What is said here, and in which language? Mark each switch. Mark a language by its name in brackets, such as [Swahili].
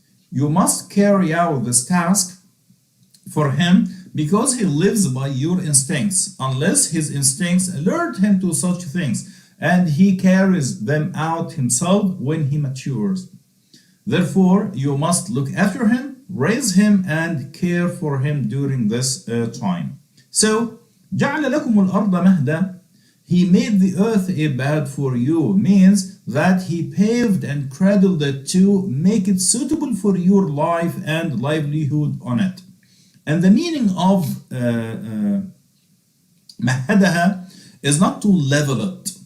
[English] You must carry out this task for him because he lives by your instincts, unless his instincts alert him to such things, and he carries them out himself when he matures. Therefore, you must look after him, raise him, and care for him during this time. So, [Arabic] جعل لكم الأرض مهدا. [English] He made the earth a bed for you, means that he paved and cradled it to make it suitable for your life and livelihood on it. And the meaning of مهدها is not to level it.